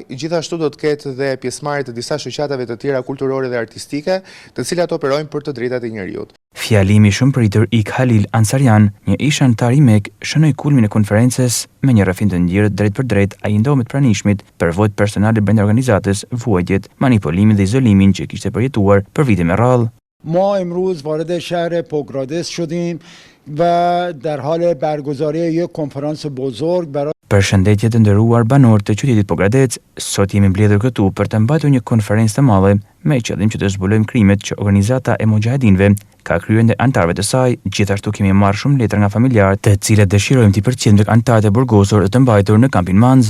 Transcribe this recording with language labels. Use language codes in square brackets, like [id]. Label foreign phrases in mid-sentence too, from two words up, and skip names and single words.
[sq] Gjithashtu do të ketë dhe pjesëmarrje të disa shoqatave të tjera kulturore dhe artistike, të cilat operojnë për të drejtat e njerëzit. Fjalimi shumë pritur i Khalil Ansarian, një ish antar i MEK, shënoi kulmin e konferencës me një rrëfim të ndjerë drejt për drejt ai ndohet pranishmit për vojt personale brenda organizatës, vuajtjet, manipulimin dhe izolimin që kishte përjetuar për vite me radhë. [fa] ما امروز وارد شهر بوگرادس شدیم و در حال برگزاری یک کنفرانس بزرگ برای [sq] Përshëndetje të nderuar banor të qytetit Bogradec, sot jemi mbledhur këtu për të mbajtur një konferencë të madhe me qëllim që të zbulojmë krimet që organizata e Mujahedinëve ka kryer ndaj anëtarëve të saj. Gjithashtu kemi marrë shumë letra nga familjarë të cilët dëshirojmë të përcjellim tek anëtarët e burgosur dhe të mbajtur në kampin Manz.